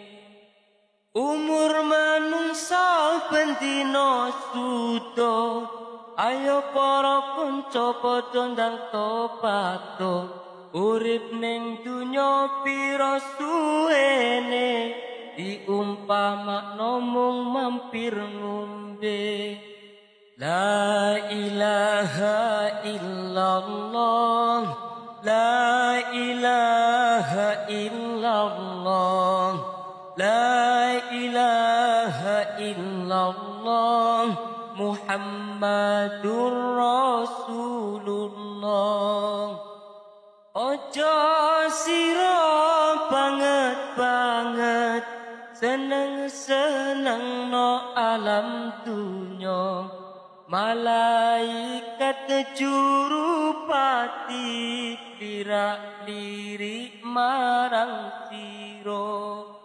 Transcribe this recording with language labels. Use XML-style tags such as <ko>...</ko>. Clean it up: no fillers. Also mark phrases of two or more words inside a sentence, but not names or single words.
<jv>Umur manungsa bendina suda, ayo para kanca padha ndang topato. Urip ning dunya pira suwene, diumpamakno mung mampir ngombe.</jv> <ar>لا إله إلا الله، لا إله إلا الله، لا إله إلا الله، محمد رسول الله.</ar> <jv>Ojo sira banget-banget seneng-seneng no alam dunya, malaikat jurupati lirak-lirik marang sira.</jv>